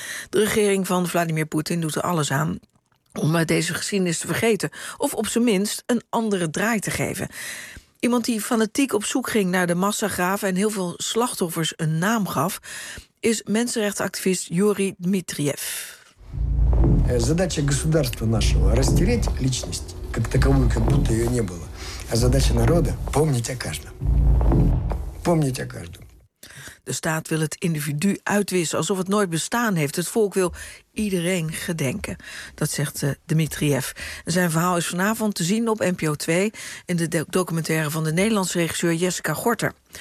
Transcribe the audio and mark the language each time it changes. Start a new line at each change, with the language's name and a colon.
Dutch: De regering van Vladimir Poetin doet er alles aan om deze geschiedenis te vergeten, of op zijn minst een andere draai te geven. Iemand die fanatiek op zoek ging naar de massagraven en heel veel slachtoffers een naam gaf, is mensenrechtenactivist Yuri Dmitriev.
Russian: Задача государства нашего – растереть личность, как таковую, как будто ее не было. А задача народа – помнить о каждом. Помнить о каждом.
Dutch: De staat wil het individu uitwissen alsof het nooit bestaan heeft. Het volk wil iedereen gedenken, dat zegt Dmitriev. Zijn verhaal is vanavond te zien op NPO 2... in de documentaire van de Nederlandse regisseur Jessica Gorter.